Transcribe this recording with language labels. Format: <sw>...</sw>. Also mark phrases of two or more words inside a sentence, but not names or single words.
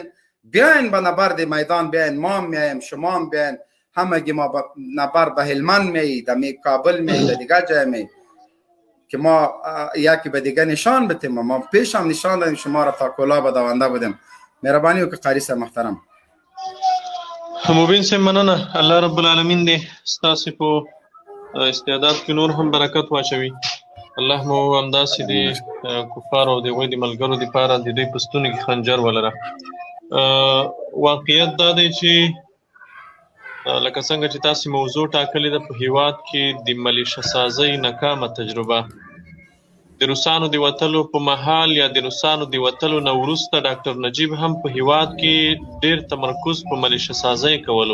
<fa>بیاین به نبرد میدان، بیاین، ما میایم، شما بیاین، همگی ما به نبرد به هلمند می، در کابل می، در دیگه جای می، که ما یکی به دیگه نشان بتیم. ما پیش هم نشان دادیم شما را تا کلا به دونده بودیم.</fa> <ps>مهربانی وکړئ قاری صاحب محترم. مبین صاحب مننه. الله رب العالمین دې ستاسې په استعداد کې نور هم برکت واچوي. الله مو همداسې د کفارو او د هغوی د ملګرو دپاره د دوی په ستونو کې خنجر ولره. واقعیت دا دی چې لکه څنګه چې تاسې موضوع ټاکلې ده، په هیواد کې د ملیشه سازۍ ناکامه تجربه د روسانو د وتلو په مهال یا د روسانو د وتلو نه وروسته ډاکټر نجیب هم په هیواد کې ډېر تمرکز په ملیشه سازۍ کولو.</ps>